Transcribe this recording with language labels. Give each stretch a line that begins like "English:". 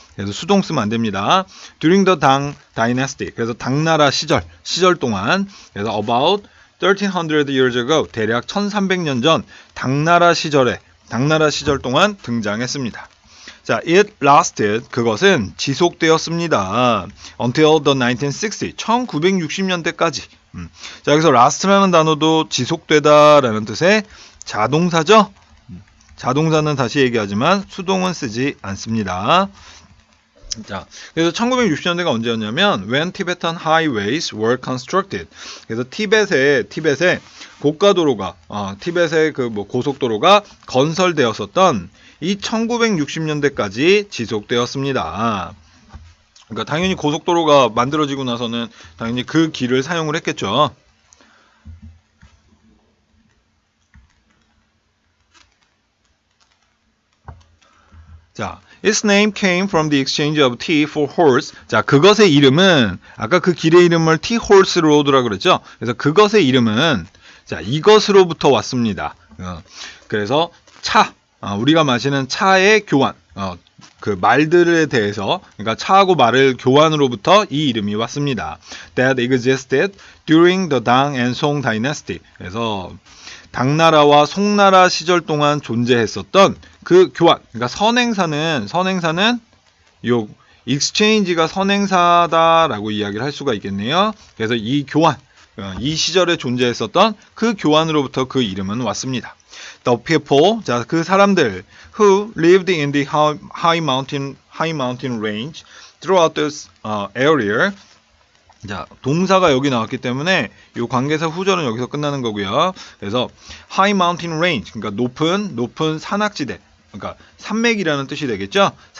Korean: 그래서 수동 쓰면 안 됩니다.
English: During the Tang Dynasty,
Korean: 그래서 당나라 시절 동안, 그래서
English: about 1300 years ago,
Korean: 대략 1300년 전 당나라 시절 동안 등장했습니다. 자,
English: it lasted,
Korean: 그것은 지속되었습니다.
English: Until the 1960,
Korean: 1960년대까지. 자, 여기서 last라는 단어도 지속되다라는 뜻의 자동사죠. 자동사는 다시 얘기하지만 수동은 쓰지 않습니다. 자, 그래서 1960년대가 언제였냐면
English: when Tibetan highways were constructed.
Korean: 그래서 티벳의 고가도로가 티벳의 그 뭐 고속도로가 건설되었었던 이 1960년대까지 지속되었습니다. 그러니까 당연히 고속도로가 만들어지고 나서는 당연히 그 길을 사용을 했겠죠.
English: 자, its name came from the exchange of tea for horse.
Korean: 자, 그것의 이름은 아까 그 길의 이름을 T Horse Road라고 그랬죠. 그래서 그것의 이름은 자, 이것으로부터 왔습니다. 그래서 차, 우리가 마시는 차의 교환, 그 말들에 대해서, 그러니까 차하고 말을 교환으로부터 이 이름이 왔습니다.
English: That existed during the Tang and Song dynasty.
Korean: 그래서 당나라와 송나라 시절 동안 존재했었던 그 교환, 그러니까 선행사는 요 exchange가 선행사다라고 이야기를 할 수가 있겠네요. 그래서 이 교환, 이 시절에 존재했었던 그 교환으로부터 그 이름은 왔습니다.
English: The people, 자,
Korean: 그 사람들
English: who lived in the high mountain range throughout this area.
Korean: 자, 동사가 여기 나왔기 때문에 이 관계사 후절은 여기서 끝나는 거고요. 그래서 high mountain range, 그러니까 높은 산악지대, 그러니까 산맥이라는 뜻이 되겠죠.